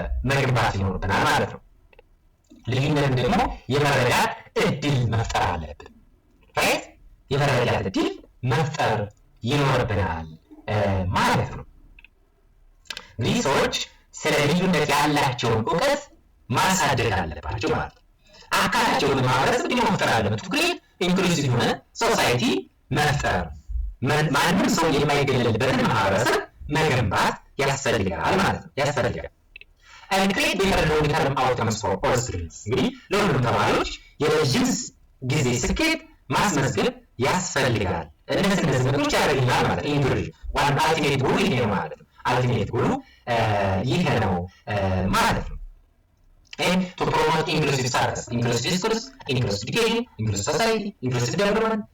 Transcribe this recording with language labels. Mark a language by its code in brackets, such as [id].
[am] መገንባት ይኖርብናል ማለት ነው። ልዩነትን ደግሞ የመረዳት እድል መፍጠር አለብን። ራይት የመረዳት እድል መፍጠር ይኖርብናል ማለት ነው። እንግዲህ ሰዎች ስለ ልዩነት ያላቸውን እውቀት ማሳደግ አለባቸው ማለት ነው። አካታቸውን ማህበረሰብ ደግሞ መፍጠር አለበት። ክሬት ኢንክሉሲቭ የሆነ ሶሳይቲ መፍጠር ማንም ሰው የማይገለልበትን ማህበረሰብ መገንባት ያስፈልጋል ማለት ነው። [en] and create better long-term outcomes for all students. [am] እንግዲህ ለሁሉም ተማሪዎች የረጅም ጊዜ ስኬት ማስመዝገብ ያስፈልጋል። እነዚህ ነገሮች ያደርግልናል ማለት ነው። ኢንክሉዥን ዋን አልቲሜት ጎሉ ይሄ ነው ማለት ነው። አልቲሜት ጎሉ ይሄ ነው ማለት ነው። [en] and to promote inclusive service, inclusive discourse, inclusive education, inclusive society, inclusive development.